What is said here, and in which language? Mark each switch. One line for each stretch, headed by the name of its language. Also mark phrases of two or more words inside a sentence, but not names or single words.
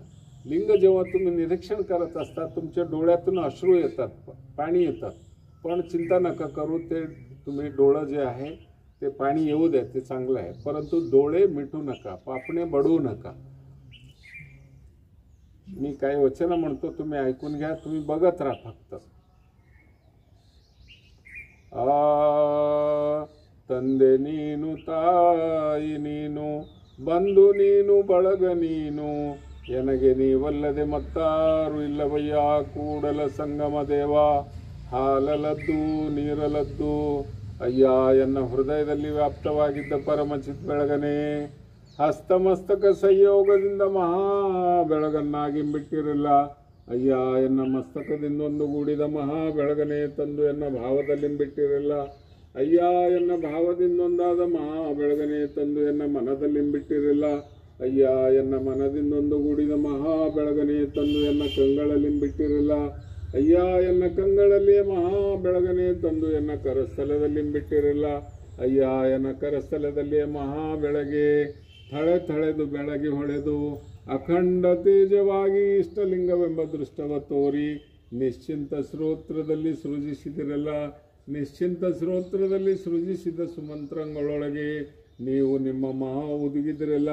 Marathi: लिंग जेव्हा तुम्ही निरीक्षण करत असता तुमच्या डोळ्यातून अश्रू येतात, पाणी येतात, पण चिंता नका करू. ते तुम्ही डोळं जे आहे ते पाणी येऊ द्या, ते चांगलं आहे. परंतु डोळे मिटू नका, पापणे बडवू नका. मी काही वचन म्हणतो तुम्ही ऐकून घ्या, तुम्ही बघत राहा फक्त.
Kannada: ತಂದೆ ನೀನು ತಾಯಿ ನೀನು ಬಂಧು ನೀನು ಬಳಗ ನೀನು ಎನಗೆ ನೀವಲ್ಲದೆ ಮತ್ತಾರು ಇಲ್ಲವಯ್ಯ ಕೂಡಲ ಸಂಗಮ ದೇವ ಹಾಲಲದ್ದು ನೀರಲದ್ದು ಅಯ್ಯ ಎನ್ನ ಹೃದಯದಲ್ಲಿ ವ್ಯಾಪ್ತವಾಗಿದ್ದ ಪರಮಚಿತ್ ಬೆಳಗನೆ ಹಸ್ತಮಸ್ತಕ ಸಂಯೋಗದಿಂದ ಮಹಾ ಬೆಳಗನ್ನಾಗಿ ಬಿಟ್ಟಿರಲ್ಲ. ಅಯ್ಯ ಎನ್ನ ಮಸ್ತಕದಿಂದೊಂದು ಗೂಡಿದ ಮಹಾ ಬೆಳಗನೆ ತಂದು ಎನ್ನ ಭಾವದಲ್ಲಿ ಬಿಟ್ಟಿರಲ್ಲ. ಅಯ್ಯ ಎನ್ನ ಭಾವದಿಂದೊಂದಾದ ಮಹಾ ಬೆಳಗನೆ ತಂದು ಎನ್ನ ಮನದಲ್ಲಿ ಬಿಟ್ಟಿರಲ್ಲ. ಅಯ್ಯ ಎನ್ನ ಮನದಿಂದೊಂದು ಗೂಡಿದ ಮಹಾ ಬೆಳಗನೆ ತಂದು ಎನ್ನ ಕಂಗಳಲ್ಲಿ ಬಿಟ್ಟಿರಲ್ಲ. ಅಯ್ಯ ಎನ್ನ ಕಂಗಳಲ್ಲಿ ಮಹಾ ಬೆಳಗನೆ ತಂದು ಎನ್ನ ಕರಸ್ಥಲದಲ್ಲಿ ಬಿಟ್ಟಿರಲ್ಲ. ಅಯ್ಯ ಎನ್ನ ಕರಸ್ಥಲದಲ್ಲಿ ಮಹಾ ಬೆಳಗ್ಗೆ ಥಳೆ ಥಳೆದು ಬೆಳಗ್ಗೆ ಹೊಳೆದು ಅಖಂಡ ತೇಜವಾಗಿ ಇಷ್ಟಲಿಂಗವೆಂಬ ದೃಷ್ಟವ ತೋರಿ ನಿಶ್ಚಿಂತ ಶ್ರೋತ್ರದಲ್ಲಿ ಸೃಜಿಸಿದಿರಲ್ಲ. ನಿಶ್ಚಿಂತ ಶ್ರೋತ್ರದಲ್ಲಿ ಸೃಜಿಸಿದ ಸುಮಂತ್ರಗಳೊಳಗೆ ನೀವು ನಿಮ್ಮ ಮಹಾ ಉದುಗಿದಿರಲ್ಲ.